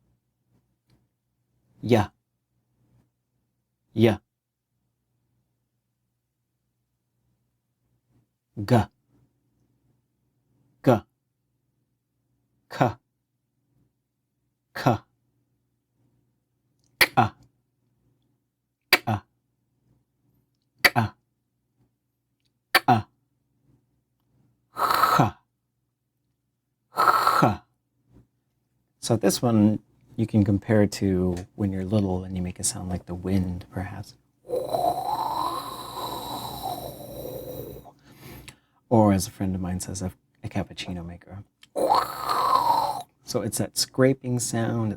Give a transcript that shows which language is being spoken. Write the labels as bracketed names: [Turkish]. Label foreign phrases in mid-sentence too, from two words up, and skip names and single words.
[English] ya, ya, ga, ga, ka, ka, ka, ka, ka, ka, ha, ha. So this one you can compare to when you're little and you make it sound like the wind, perhaps. Or as a friend of mine says, a cappuccino maker. So it's that scraping sound.